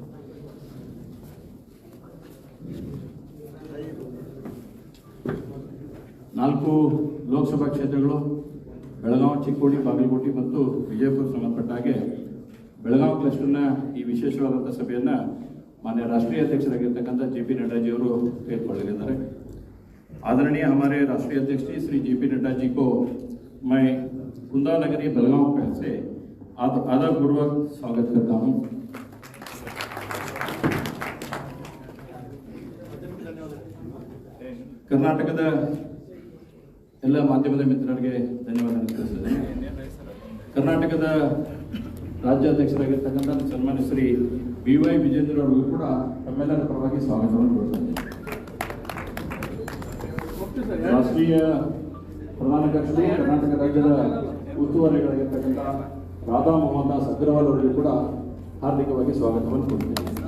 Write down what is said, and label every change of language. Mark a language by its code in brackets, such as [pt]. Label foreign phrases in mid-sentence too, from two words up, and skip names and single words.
[kn] ನಾಲ್ಕು ಲೋಕಸಭಾ ಕ್ಷೇತ್ರಗಳು ಬೆಳಗಾವಿ, ಚಿಕ್ಕೋಡಿ, ಬಾಗಲಕೋಟೆ ಮತ್ತು ವಿಜಯಪುರ ಸಂಬಂಧಪಟ್ಟ ಹಾಗೆ ಬೆಳಗಾವಿ ಕ್ಲಸ್ಟರ್ನ ಈ ವಿಶೇಷವಾದಂಥ ಸಭೆಯನ್ನು ಮಾನ್ಯ ರಾಷ್ಟ್ರೀಯ ಅಧ್ಯಕ್ಷರಾಗಿರ್ತಕ್ಕಂಥ JP नड्डा जी ಅವರು ತೆಗೆದುಕೊಳ್ಳಲಿದ್ದಾರೆ. [hi] आदरणीय हमारे राष्ट्रीय अध्यक्ष जी श्री JP नड्डा जी को मैं कुंदा नगरी बेलगांव से आदरपूर्वक स्वागत करता हूं. [kn] कर्नाटकದ ಎಲ್ಲ ಮಾಧ್ಯಮದ ಮಿತ್ರರಿಗೆ ಧನ್ಯವಾದ ತಿಳಿಸುತ್ತೇನೆ. ಕರ್ನಾಟಕದ ರಾಜ್ಯಾಧ್ಯಕ್ಷರಾಗಿರ್ತಕ್ಕಂಥ ಸನ್ಮಾನ್ಯ ಶ್ರೀ BY ವಿಜೇಂದ್ರ ಅವರಿಗೂ ಕೂಡ ತಮ್ಮೆಲ್ಲರ ಪರವಾಗಿ ಸ್ವಾಗತವನ್ನು ಕೊಡ್ತೇನೆ. ರಾಷ್ಟ್ರೀಯ ಪ್ರಧಾನ ಕಾರ್ಯದರ್ಶಿ ಕರ್ನಾಟಕ ರಾಜ್ಯದ ಉಸ್ತುವಾರಿಗಳಾಗಿರ್ತಕ್ಕಂಥ ರಾಧಾ ಮೋಹನ್ ದಾಸ್ ಅಗ್ರವಾಲ್ ಅವರಿಗೂ ಕೂಡ ಹಾರ್ದಿಕವಾಗಿ ಸ್ವಾಗತವನ್ನು ಕೊಡ್ತೇನೆ.